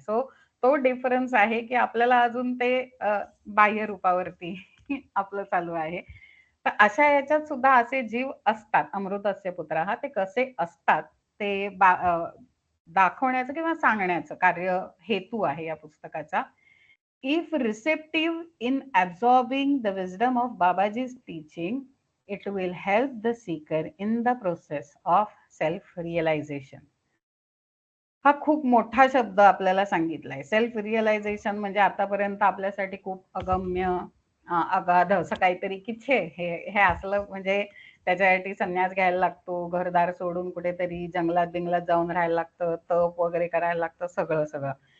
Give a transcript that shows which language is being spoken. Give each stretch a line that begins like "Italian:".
Marathi: So तो difference आहे की आपल्याला अजून ते बाह्य रूपावरती आपलं चालू आहे. तर अशा याच्यात सुद्धा असे जीव असतात, अमृतस्य पुत्र हा, ते कसे असतात ते दाखवण्याचं किंवा सांगण्याचं कार्य हेतू आहे या पुस्तकाचा.
English: If receptive in absorbing the wisdom of Babaji's teaching, it will help the seeker in the process of self-realization.
Marathi: हा खूप मोठा शब्द आपल्याला सांगितलाय. सेल्फ रिअलायझेशन म्हणजे आतापर्यंत आपल्यासाठी खूप अगम्य, अगाध असं काहीतरी की छे हे हे असलं, म्हणजे त्याच्यासाठी संन्यास घ्यायला लागतो, घरदार सोडून कुठेतरी जंगलात बिंगलात जाऊन राहायला लागतं, तप वगैरे करायला लागतं, सगळं सगळं.